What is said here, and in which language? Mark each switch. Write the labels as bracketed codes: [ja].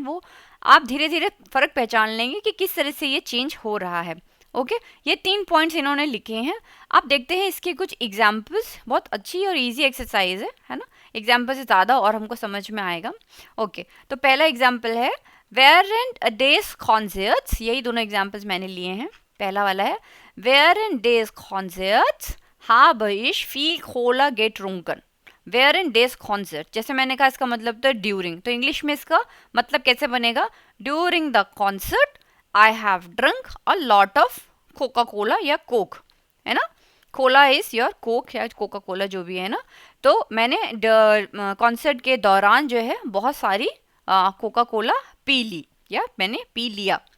[hi] वो आप धीरे धीरे फ़र्क पहचान लेंगे कि किस तरह से ये चेंज हो रहा है। ओके ये 3 पॉइंट्स इन्होंने लिखे हैं। आप देखते हैं इसके कुछ एग्जाम्पल्स, बहुत अच्छी और ईजी एक्सरसाइज है ना, एग्जाम्पल से ज़्यादा और हमको समझ में आएगा। ओके तो पहला एग्जाम्पल है [de] während des Konzerts, [hi] यही दोनों एग्जाम्पल्स मैंने लिए हैं। पहला वाला है [de] während des Konzerts habe ich viel Cola getrunken। während des Konzerts, [hi] जैसे मैंने कहा इसका मतलब तो ड्यूरिंग, तो इंग्लिश में इसका मतलब कैसे बनेगा, [en] during the concert I have drunk a lot of Coca Cola या Coke, [hi] है ना। कोला इज योर कोक या कोका कोला जो भी है ना। तो मैंने कॉन्सर्ट के दौरान जो है बहुत सारी कोका कोला पी ली या मैंने पी लिया।